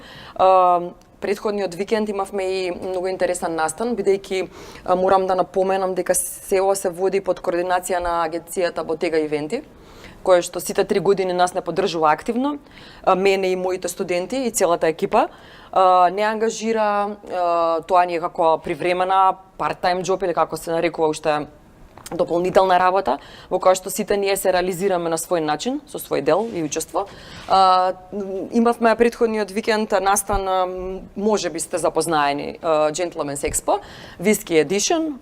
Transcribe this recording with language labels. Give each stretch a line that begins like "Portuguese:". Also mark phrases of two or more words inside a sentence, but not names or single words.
Macedonian: Претходниот викенд имавме и многу интересен настан, бидејќи морам да напоменам дека се ова се води под координација на агенцијата Bottega Eventi, која што сите 3 години нас не поддржува активно, мене и моите студенти и целата екипа. Не ангажира, тоа ни е како привремена
English: part-time job
Macedonian: или како се нарекува уште дополнителна работа, во која што сите ние се реализираме на свој начин, со свој дел и учество. Имавме претходниот викенд настан, може би сте запознаени,
English: Gentleman's Expo, Whisky Edition.